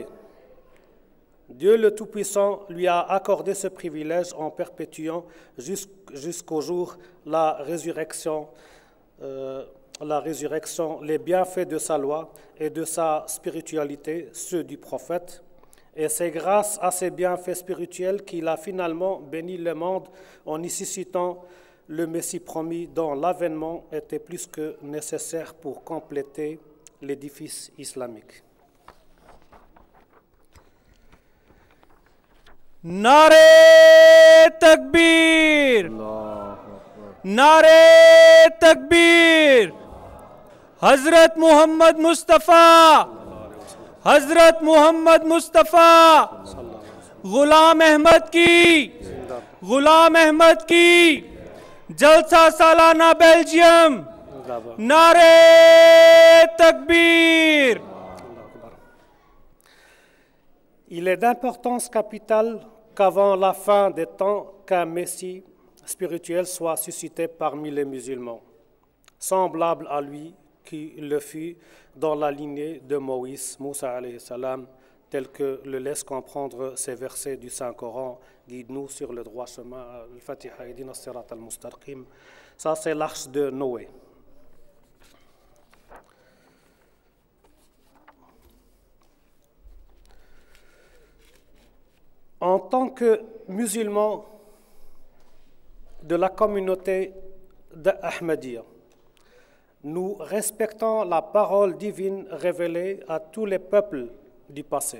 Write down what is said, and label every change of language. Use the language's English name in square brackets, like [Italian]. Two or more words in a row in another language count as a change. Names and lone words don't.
[French] Dieu le Tout-Puissant lui a accordé ce privilège en perpétuant jusqu'au jour la résurrection, les bienfaits de sa loi et de sa spiritualité, ceux du prophète. Et c'est grâce à ces bienfaits spirituels qu'il a finalement béni le monde en y suscitant le Messie promis dont l'avènement était plus que nécessaire pour compléter l'édifice islamique. [Urdu] نعرۂ تکبیر، نعرۂ تکبیر، حضرت محمد مصطفیٰ، حضرت محمد مصطفیٰ، غلام احمد کی جلسہ سالانہ بیلجیم، نعرۂ تکبیر. [French] Il est d'importance capitale qu'avant la fin des temps, qu'un Messie spirituel soit suscité parmi les musulmans, semblable à lui qui le fut dans la lignée de Moïse, Moussa [Arabic] عليه السلام, [French] tel que le laissent comprendre ces versets du Saint-Coran. Guide-nous sur le droit chemin, [Arabic] al-Fatiha, اهدنا الصراط المستقيم. [French] Ça, c'est l'arche de Noé. En tant que musulmans de la communauté d'Ahmadiyya, nous respectons la parole divine révélée à tous les peuples du passé.